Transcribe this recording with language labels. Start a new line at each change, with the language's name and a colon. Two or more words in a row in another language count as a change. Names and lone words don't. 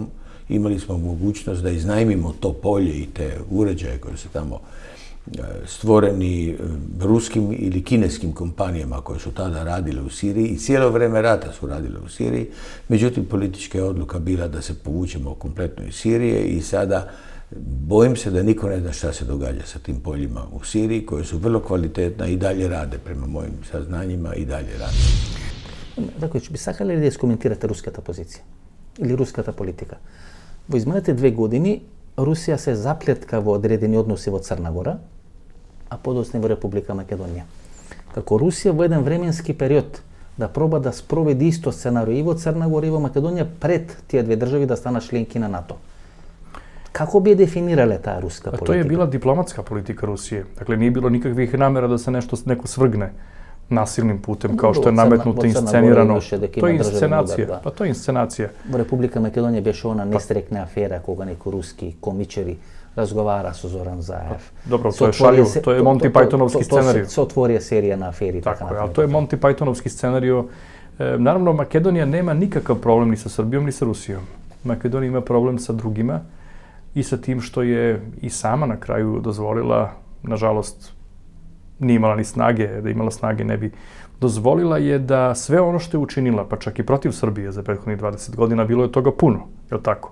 Croatian: Imali smo mogućnost da iznajmimo to polje i te uređaje koje su tamo stvoreni ruskim ili kineskim kompanijama koje su tada radile u Siriji i cijelo vrijeme rata su radile u Siriji. Međutim, politička je odluka bila da se povučemo kompletno iz Sirije i sada bojim se da niko ne zna šta se događa sa tim poljima u Siriji koje su vrlo kvalitetna i dalje rade, prema mojim saznanjima i dalje rade.
Macedonian: Раковиќ, би сакале ли да искоментирате руската позиција или руската политика? Во изминалите 2 години Русија се заплетка во одредени односи во Црна Гора, а подоцна во Република Македонија. Како Русија во еден временски период да проба да спроведи исто сценарио и во Црна Гора и во Македонија пред тие две држави да станат членки на НАТО. Како би дефинирале таа руска политика?
Serbian: To je bila diplomatska politika Rusije. Dakle, nije bilo nikakvih namera da se neko svrgne nasilnim putem, kao što je nametnuto i inscenirano. To je inscenacija. Pa to je inscenacija.
Macedonian: Во Република Македонија беше она несрекна афера кога некои руски комичари разговара со Зоран Заев.
Serbian: Dobro, to je šaljivo, to je Monty Pythonovski scenarij.
Macedonian: Se otvorија серија на афери.
Serbian: Tako je, ali to je Monty Pythonovski scenarij. Naravno, Makedonija nema nikakav problem ni sa Srbijom, ni sa Rusijom. Makedonija ima problem sa drugima i sa tim što je i sama na kraju dozvolila, nažalost, nije imala ni snage, da imala snage ne bi dozvolila je da sve ono što je učinila, pa čak i protiv Srbije za prethodnih 20 godina, bilo je toga puno, je li tako?